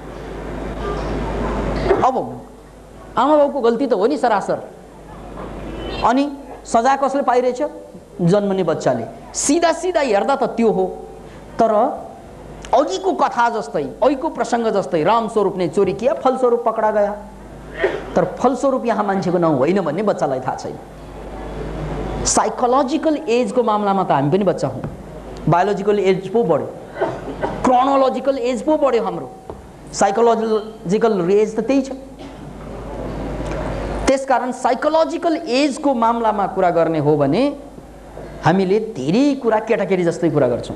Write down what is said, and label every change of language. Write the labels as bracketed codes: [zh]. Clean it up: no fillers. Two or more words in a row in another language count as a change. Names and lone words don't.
[ne] अब आमा बाउको गल्ती त हो नि सरासर, अनि सजाय कसले पाइरहेछ? जन्मने बच्चाले। सीधा सीधा हेर्दा त त्यो हो, तर अघिको कथा जस्तै, अघिको प्रसङ्ग जस्तै [hi] रामस्वरूप ने चोरी किया, फलस्वरूप पकडा गया। [ne] तर फलस्वरूप यहाँ मान्छेको नाउँ होइन भन्ने बच्चालाई थाहा छैन। [en] psychological age [ne] मामलामा त हामी पनि बच्चा हौँ, [en] biological age [ne] पो बढ्यो, [en] chronological age [ne] पो बढ्यो हाम्रो, [en] psychological age [ne] त त्यही छ। त्यसकारण [en] psychological age [ne] मामलामा कुरा गर्ने हो भने हामीले धेरै कुरा केटाकेटी जस्तै कुरा गर्छौँ।